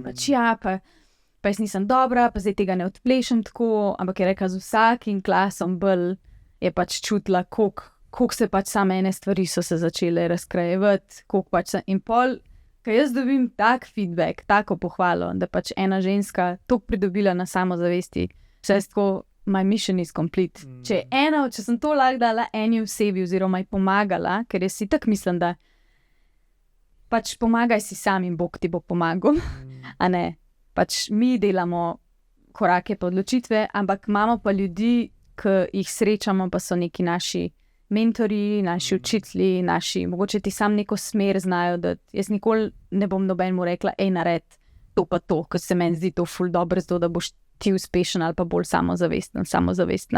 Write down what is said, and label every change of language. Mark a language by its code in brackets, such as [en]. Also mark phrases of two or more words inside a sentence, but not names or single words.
[sl] Pač ja, pa jaz nisem dobra, pa zdaj tega ne odplešem tako, ampak je rekla, z vsakim klasom bolj je pač čutila, koliko se pač same ene stvari so se začele razkrajevati, koliko pač in pol. Ker jaz dobim tak feedback, tako pohvalo, da pač ena ženska toliko pridobila na samozavesti, vse tako, [en] my mission is complete. [sl] Če sem to lahko dala eni osebi oziroma ji pomagala, ker jaz si tako mislim, da pač pomagaj si sam in Bog ti bo pomagal, a ne. Pač mi delamo korake pa odločitve, ampak imamo pa ljudi, ki jih srečamo, pa so neki naši mentori, naši učitelji, mogoče ti sam neko smer znajo, da jaz nikoli ne bom nobenemu rekla, nared to pa to, ker se meni zdi to ful dobro, zato da boš ti uspešen ali pa bolj samozavestna.